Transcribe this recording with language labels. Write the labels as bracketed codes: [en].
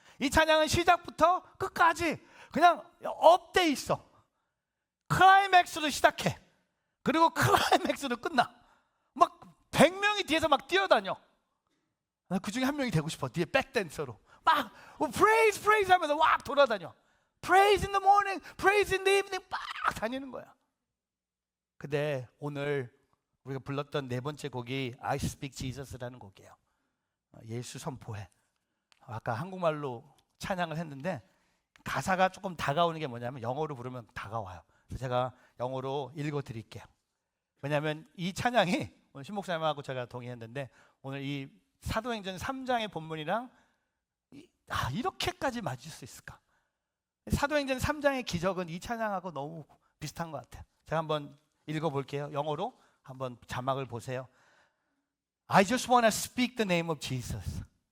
[ko] 이 찬양은 시작부터 끝까지 그냥 업돼 있어. 클라이맥스로 시작해. 그리고 클라이맥스로 끝나. 막 100명이 뒤에서 막 뛰어다녀. 그 중에 한 명이 되고 싶어. 뒤에 백댄서로 막 [en] praise praise [ko] 하면서 막 돌아다녀. [en] Praise in the morning, praise in the evening [ko] 막 다니는 거야. 근데 오늘 우리가 불렀던 네 번째 곡이 I Speak Jesus라는 곡이에요. 예수 선포해. 아까 한국말로 찬양을 했는데 가사가 조금 다가오는 게 뭐냐면 영어로 부르면 다가와요. 그래서 제가 영어로 읽어드릴게요. 왜냐하면 이 찬양이 오늘 신 목사님하고 제가 동의했는데 오늘 이 사도행전 3장의 본문이랑 이렇게까지 맞을 수 있을까? 사도행전 3장의 기적은 이 찬양하고 너무 비슷한 것 같아요. 제가 한번 읽어볼게요. 영어로 한번 자막을 보세요. [en] I just want to speak the name of Jesus.